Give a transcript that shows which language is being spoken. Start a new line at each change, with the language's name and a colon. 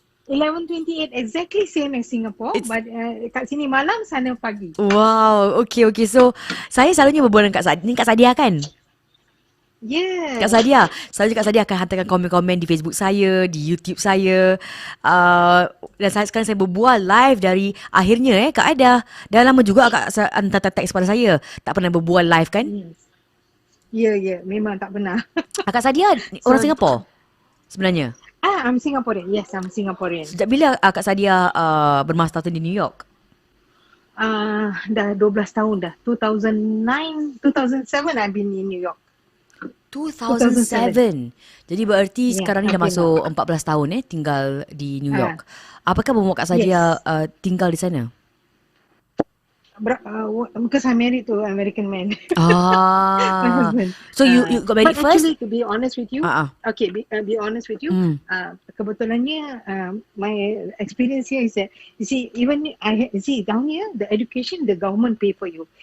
English: 11:28, exactly same as Singapore. But
Malay: kat sini malam, sana pagi.
English: Wow, okay.
Malay: So, saya selalunya berbual dengan Kak Sadia. Ni Kak Sadia kan?
English: Yeah.
Malay: Kak Sadia, selalu Kak Sadia akan hantarkan komen-komen di Facebook saya, di YouTube saya. Dan sekarang saya berbual live dari akhirnya Kak Ada. Dah lama juga Kak hantar teks pada saya. Tak pernah berbual live kan? Ya, memang tak pernah. Kak Sadia orang Singapura sebenarnya.
English: I'm Singaporean. Yes, I'm Singaporean.
Malay: Sejak bila Kak Sadia bermasa tahun di New York? Dah 12 tahun dah.
English: 2007 I've been in New York. 2007.
Malay: Jadi berarti sekarang ni dah masuk 14 tahun tinggal di New York. Apakah membuat Kak Sadia tinggal di sana?
English: Because I'm married to an American man. My husband. So you got married but first? Actually, to be honest with you, okay, be honest with you,
Malay: kebetulannya
English: my experience here is that, you see, down here, the education, the government pay for you.